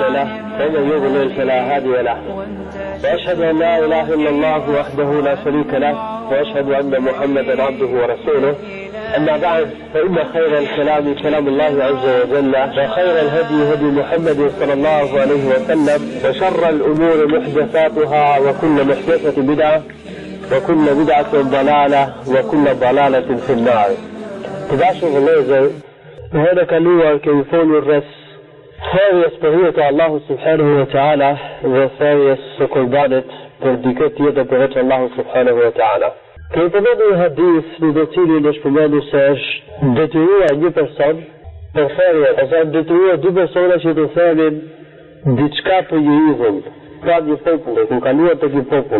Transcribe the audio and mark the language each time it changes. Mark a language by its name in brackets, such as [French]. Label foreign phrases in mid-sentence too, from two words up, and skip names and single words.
[Arabic] له ومن يضلل فلا هادي له وأشهد أن لا إله إلا الله وحده لا شريك له وأشهد أن محمدا عبده ورسوله أما بعد فإن خير الكلام كلام الله عز وجل وخير الهدي هدي محمد صلى الله عليه وسلم وشر الأمور محدثاتها وكل محدثة بدعة وكل بدعة ضلالة وكل ضلالة في النار. [Albanian] Të vëllezër, hënë kaluar kemi folur rreth thërjes për hir të Allahut [Arabic] سبحانه وتعالى [Albanian] dhe thërjes së qurbanit për dikë tjetër përveç Allahut [Arabic] سبحانه وتعالى. [Albanian] Kemi përmendur një hadith në të cilin është përmendur se është detyruar një person për thërje, ose detyruar dy persona që të thënin diçka për një idhull, pra një popull, ku kaluar tek një popull.